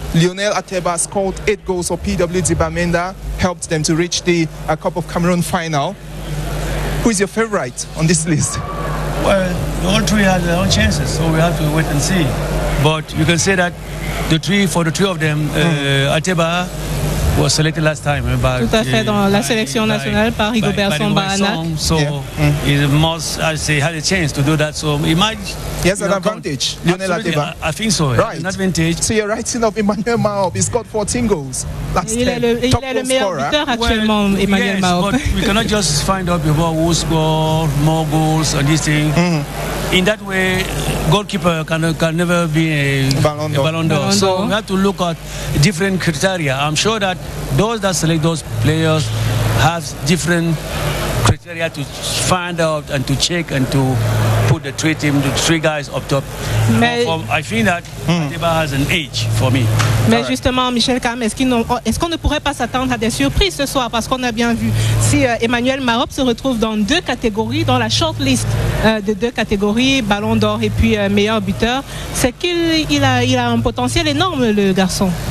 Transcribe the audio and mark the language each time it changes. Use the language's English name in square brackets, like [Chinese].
[English] Lionel Ateba scored 8 goals for PWD Bamenda, helped them to reach the Cup of Cameroon final. Who is your favorite on this list? Well, all three have their own chances, so we have to wait and see. But you can say that for the three of them, Ateba was selected last time. [French] Tout à fait, dans la sélection nationale par Rigobert Song. [English] So he must, I say, had a chance to do that. So he might. He has an advantage, Lionel Ateba. I think so. Right. An advantage. So you're writing of Emmanuel Mahop. He's got 14 goals last [French] Il est le meilleur buteur actuellement, Emmanuel Mahop. [English] But we cannot just find out people who score more goals and this thing. In that way, goalkeeper can never be a Ballon d'Or. So we have to look at different criteria. I'm sure that those that select those players have different criteria to find out and to check and to put the three guys up top. I think that Ateba has an edge for me. [French] Mais justement, Michel Cam, est-ce qu'on ne pourrait pas s'attendre à des surprises ce soir? Parce qu'on a bien vu, si Emmanuel Mahop se retrouve dans 2 catégories, dans la shortlist de 2 catégories, Ballon d'Or et puis meilleur buteur, c'est qu'il a un potentiel énorme, le garçon.